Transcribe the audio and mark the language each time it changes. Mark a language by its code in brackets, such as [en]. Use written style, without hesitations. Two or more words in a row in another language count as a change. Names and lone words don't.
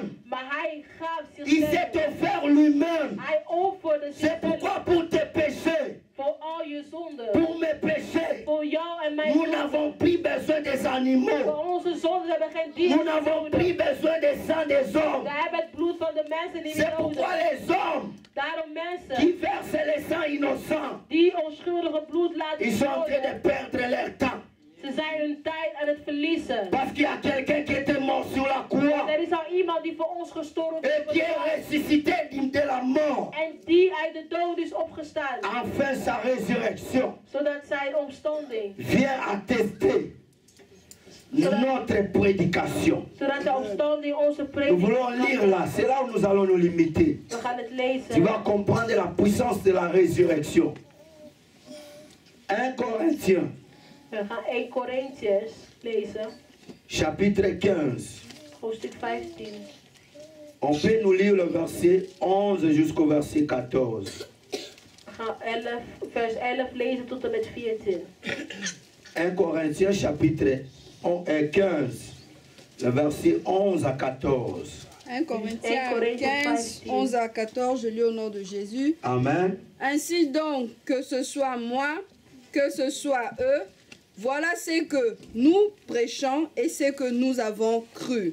[nl] Maar hij gaf [fr] Il s'est [nl] zichzelf. [fr] offert lui-même. [nl] Hij offerde [fr] C'est [nl] zichzelf [fr] pourquoi pour tes péchés, [nl] voor al je zonden. [fr] pour mes péchés, [nl] Voor jou en mijn [fr] nous [nl] zonden. [fr] n'avons plus besoin des animaux. [nl] Voor onze zonden hebben we geen [fr] Nous [nl] dieren [fr] n'avons [nl] meer [fr] plus [nl] nodig. [fr] besoin des sangs des hommes. [nl] We hebben het bloed van de mensen niet [fr] C'est [nl] meer [fr] pourquoi [nl] nodig. [fr] les hommes [nl] Daarom mensen [fr] qui versent le sang innocent, [nl] die onschuldige bloed laten [fr] ils sont en train de [nl] strooien, [fr] perdre leur temps. [nl] ze zijn hun tijd aan het verliezen. [fr] Parce qu'il y a quelqu'un qui était mort sur la croix [nl] Er is al iemand die voor ons gestorven is [fr] et [nl] op [fr] qui [nl] het [fr] est [nl] kruis. [fr] ressuscité de la mort. [nl] En die uit de dood is opgestaan. [fr] Enfin, sa résurrection [nl] Zodat zijn opstanding, [fr] vient attester notre prédication. [nl] zodat zijn opstanding onze [fr] Nous voulons lire [nl] prediking. [fr] là, c'est là où nous allons nous limiter. [nl] We gaan het [fr] Tu [nl] lezen. [fr] vas comprendre la puissance de la résurrection. 1 Corinthiens, [nl] We gaan 1 Corinthians lezen, [fr] chapitre 15. [nl] hoofdstuk 15. [fr] On peut nous lire le verset 11 jusqu'au verset 14. [nl] We gaan vers 11 lezen tot en met 14. [fr] 1 Corinthiens chapitre 15, le verset 11 à 14. 1 Corinthiens 1 Corinthiens 15, 15. 11 à 14, je lis au nom de Jésus. Amen. Ainsi donc, que ce soit moi, que ce soit eux, voilà ce que nous prêchons et ce que nous avons cru.